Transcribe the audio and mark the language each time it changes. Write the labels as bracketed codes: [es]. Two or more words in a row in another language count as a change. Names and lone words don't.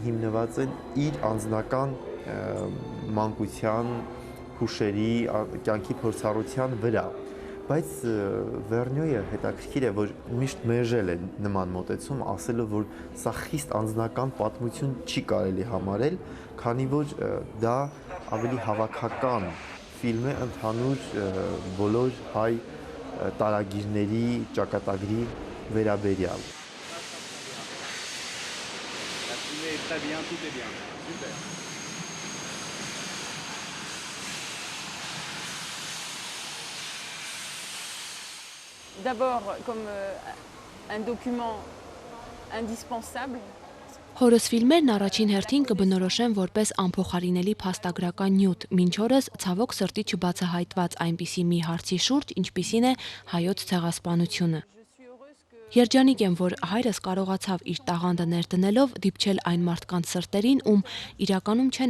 [hy] հիմնված են իր անձնական մանկության, հուշերի, կյանքի փորձառության վրա։ Բայց Վերնյոյը հետաքրքիր է, որ միշտ մերժել է նման մոտեցում, ասելով, որ սա խիստ անձնական պատմություն չի կարելի համարել, քանի որ դա ավելի հավաքական ֆիլմ է ընդհանուր բոլոր հայ տարագիրների ճակատագրի վերաբերյալ։ [fr] D'abord comme un document indispensable. [hy] Հորս ֆիլմերն առաջին հերթին կբնորոշեն որպես անփոխարինելի փաստագրական նյութ, մինչ օրս ցավոք սրտի չբացահայտված այնպիսի մի հարցի շուրջ, ինչպիսին է հայոց ցեղասպանությունը։ Երջանիկ եմ, որ հայրս կարողացավ իր տաղանդը ներդնելով դիպչել այն մարդկանց սրտերին, ում իրականում չեն